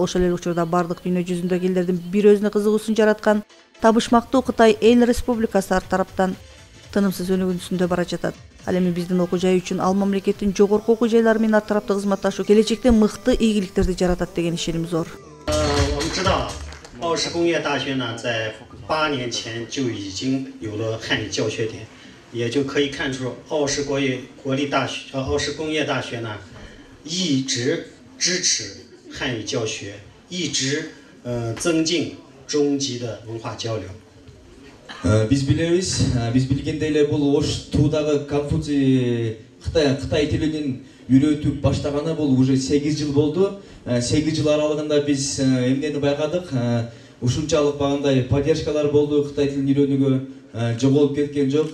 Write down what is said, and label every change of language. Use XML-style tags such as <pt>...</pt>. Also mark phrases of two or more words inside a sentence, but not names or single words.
<ky>Ошол эле учурда бардык дүйнө жүзүндөгү элдердин бир өзүнө кызыгуусун жараткан табышмактуу Кытай Эл Республикасы тараптан тынымсыз өнүгүүсүндө бара жатат. Ал эми биздин окуу жай үчүн ал мамлекеттин жогорку окуу жайлары менен ар тараптуу кызматташуу келечекте мыкты ийгиликтерди жаратат деген ишеним зор.</ky> <zh>奥氏工业大学呢，在8年前就已经有了汉语教学点，也就可以看出奥氏工业大学呢，一直支持汉语教学，一直增进中级的文化交流。</zh> <ky>Биз билгендей эле бул Ош туудагы Конфуций Кытай тилинин үйрөтүп баштаганы бул уже 8 жыл болду. 8 жыл аралыгында биз эмнени байкадык? Ушунчалык багандай поддержкалар болду, Кытай тилин үйрөнүүгө жоголуп кеткен жок.</ky>